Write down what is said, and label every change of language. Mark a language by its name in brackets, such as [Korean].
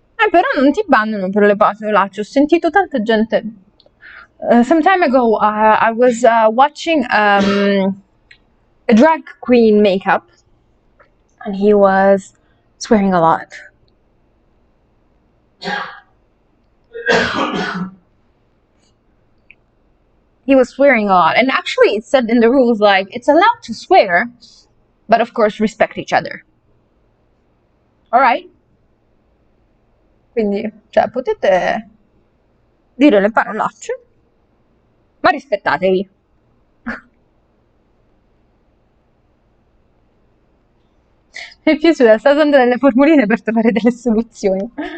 [Italian] Però non ti bannano per le parolacce. Ho sentito tanta gente. [English] Some time ago, I was watching a drag queen makeup, and he was swearing a lot. He was swearing a lot, and actually it said in the rules like it's allowed to swear, but of course respect each other. Alright? [Italian] Quindi, cioè, potete dire le parolacce, ma rispettatevi. Mi è piaciuta, sta usando delle formuline per trovare delle soluzioni.